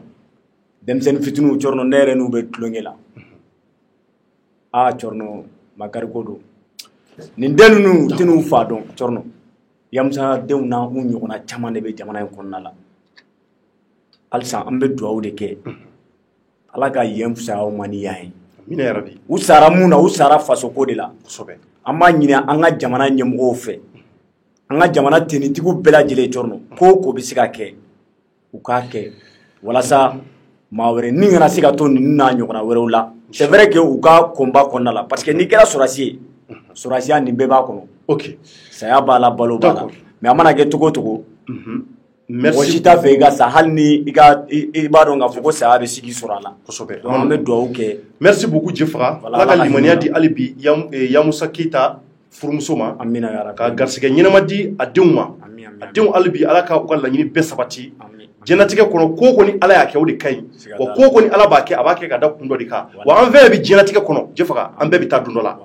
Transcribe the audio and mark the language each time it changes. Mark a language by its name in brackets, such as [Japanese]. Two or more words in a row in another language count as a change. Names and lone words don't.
[Bambara] denmisɛnnin fitininw cɔrɔnɔ ne yɛrɛ n'u bɛ tulonkɛ la cɔrɔnɔ makari ko don nin den ninnu tɛ n'u fa dɔn cɔrɔnɔ Yamusa denw n'u ɲɔgɔnna caman de bɛ jamana in kɔnɔna la halisa an bɛ dugawu de kɛ Ala ka yen fisaya aw ma ni yan ye amina yarabi u sara mun na u sara faso ko de la kosɛbɛ an b'a ɲini an ka jamana ɲɛmɔgɔw fɛ an ka jamana tenitigiw bɛɛ lajɛlen cɔrɔnɔ ko bɛ se ka kɛ u k'a kɛ walasa maa wɛrɛ ni kana se ka to ninnu n'a ɲɔgɔnna wɛrɛw la [French] c'est vrai que [Bambara] u ka combat kɔnɔna la [French] parce que [Bambara] n'i kɛra sɔrɔdasi ye sɔrɔdasiya nin bɛɛ b'a kɔnɔ Ok. Saya b'a la balo b'a la. Mais a mana kɛ cogo o cogo. Merci. Mɔgɔ si t'a fɛ i ka sa hali ni i b'a dɔn k'a fɔ ko saya bɛ sigi sɔrɔ a la. Kosɛbɛ. Donc an bɛ dugawu kɛ. Merci beaucoup Djefra. Ala ka limaniya di hali bi Yamusa Keita furumuso ma. Amina ya Rabbi. Ka garisɛgɛ ɲɛnama di a denw ma. A denw hali bi Ala ka u ka laɲini bɛɛ sabati. Jɛnatigɛ kɔnɔ ko ko ni Ala y'a kɛ o de ka ɲi. Wa ko ko ni Ala b'a kɛ a b'a kɛ ka da kun dɔ de kan. Wa an fɛn bɛ jɛnatigɛ kɔnɔ Djefra an bɛɛ bɛ taa don dɔ la.